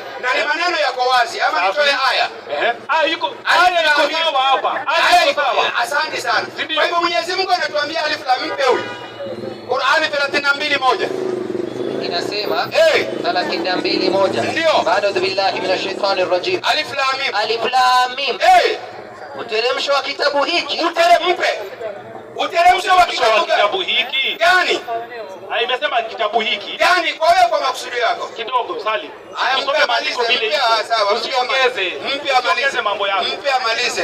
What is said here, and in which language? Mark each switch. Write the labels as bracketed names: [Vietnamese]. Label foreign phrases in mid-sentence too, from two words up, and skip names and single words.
[Swahili] Na ni maneno yako wazi ama nitoe aya? Iko sawa hapa. Iko sawa. Asante sana. Kwa hivyo Mwenyezi Mungu anatuambia [Arabic] الم [Swahili] huyu. Qur'ani 32:1. inasema 32:1. Ndio. [Arabic] أعوذ بالله من الشيطان الرجيم. الم. الم. [Swahili] Uteremsho wa kitabu hiki. Uteremsho wa kitabu hiki. Gani? Imesema kitabu hiki. Gani kwa wewe kwa makusudi yako? Kidogo Salim. Usome maandiko vile. Sawa. Usiongeze mambo yako. Mpe amalize.